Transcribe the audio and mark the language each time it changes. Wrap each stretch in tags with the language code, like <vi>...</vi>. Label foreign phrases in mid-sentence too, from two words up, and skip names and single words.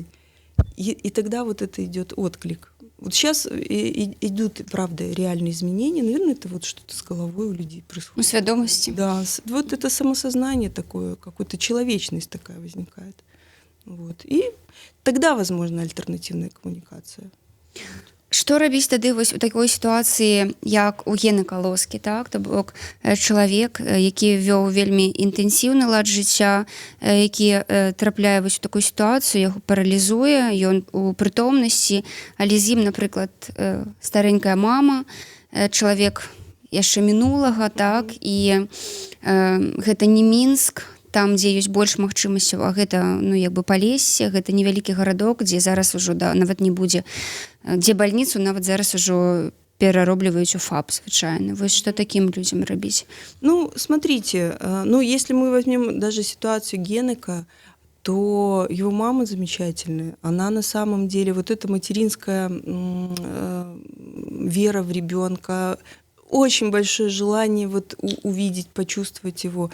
<ru>И тогда вот это идет отклик. Вот сейчас идут, правда, реальные изменения. Наверное, это вот что-то с головой у людей происходит. Свядомости. Да, вот это самосознание такое, какая-то человечность такая возникает. Вот. И тогда возможна альтернативная коммуникация.</ru> <be>Што рабіць тады вось у такой сітуацыі, як у Гены Калоскі, так? То бок чалавек, які вёў вельмі інтэнсіўны лад жыцця, які трапляе вось у такую сітуацыю, яго паралізуе, ён у прытомнасці, але з ім, напрыклад, старэнькая мама, чалавек яшчэ мінулага, так? І гэта не Мінск, там, дзе ёсць больш магчымасцяў, а гэта, ну, як бы Палессе, гэта невялікі гарадок, дзе зараз ужо нават не будзе, дзе бальніцу нават зараз ужо пераробліваюць у ФАП, звычайно. Вось што</be> <ru>таким людям</ru> <be>рабіць?</be> <ru>Ну, смотрите, если мы возьмем даже ситуацию Генека, то его мама замечательная. Она на самом деле, вот эта материнская вера в ребенка, очень большое желание вот увидеть, почувствовать его.</ru>